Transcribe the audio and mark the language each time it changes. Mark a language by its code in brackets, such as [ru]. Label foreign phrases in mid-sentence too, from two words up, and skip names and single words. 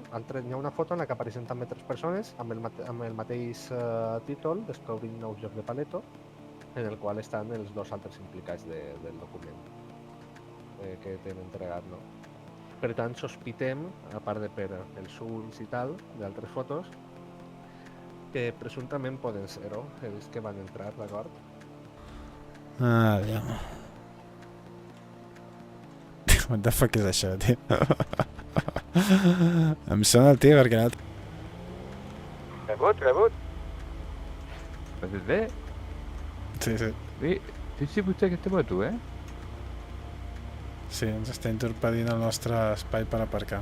[ca] Hi ha una foto en la que apareixen també 3 persones amb el mateix títol, Descobrint nous llocs de Paleto, en el qual estan els 2 altres implicats del document que t'hem entregat, no? Per tant, sospitem, a part de per els ulls i tal, d'altres fotos, que presumptament poden ser-ho, els que van entrar, d'acord? Ja. [en] What the fuck [ca] és això, tio? Em sona el tio perquè ha anat... Rebut. Pues bé, Sí. fixi vostè aquesta moto, Sí, ens està interpedint el nostre espai per aparcar.